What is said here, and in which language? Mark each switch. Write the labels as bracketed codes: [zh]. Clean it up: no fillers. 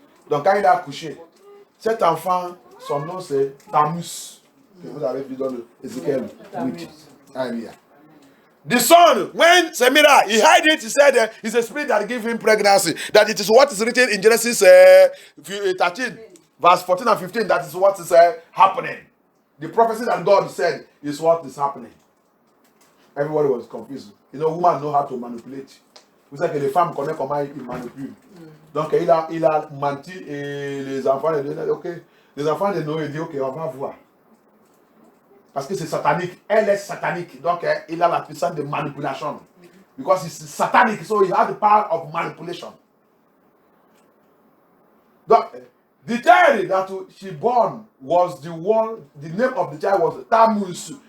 [fr] Donc quand il a accouché, cet enfant, son nom c'est Tammuz. Que vous avez vu dans le Ézéchiel 8. Alléluia. [en] The son, when Semira, he hid it, he said it's a spirit that gave him pregnancy. That it is what is written in Genesis 13, verse 14 and 15. That is what is happening. The prophecy that God said is what is happening. Everybody was confused. You know, women know how to manipulate. [fr] Vous savez que les femmes connaissent comment ils manipulent. Donc il a menti et les enfants de Noé, ok. Les enfants de Noé disent ok, on va voir. Parce que c'est satanique. Elle est satanique. Donc, il a la puissance de manipulation. [en] Because it's satanic, so he has the power of manipulation. Donc, the child that she born was the name of the child was Tammuz.